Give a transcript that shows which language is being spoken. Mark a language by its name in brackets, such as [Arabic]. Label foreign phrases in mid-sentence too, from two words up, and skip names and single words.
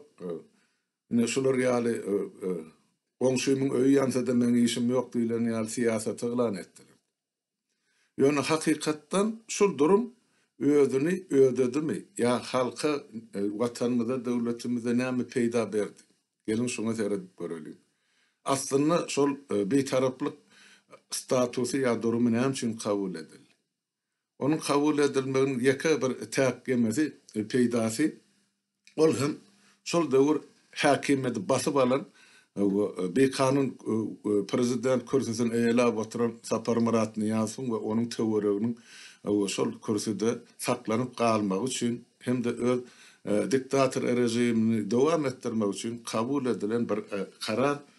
[Turkmen] Şular ýaly goňşymyň öýü ýansa-da meň işim ýok diýilen ýaly siýasat yglan etdiler. Ýöne hakykatdan şu durum özüni ödedimi? Ya halka, watanymyza, döwletimize näme peýda berdi? Gelin şuna seyredip görelim. Aslında şol bir taraplık statusu ya durumu näme üçin kabul edildi? Onun kabul edilmegin ýeke bir täkgemesi peýdasy ol hem şol döwür häkimeti basyp alan bir kanun prezident kürsüsine eýelip oturan Sapar Murat Niýazow we onun töwereginiň şol kürsüde saklanyp galmagy üçin hem de öz diktator rejimini dowam etdirmek üçin kabul edilen bir karar.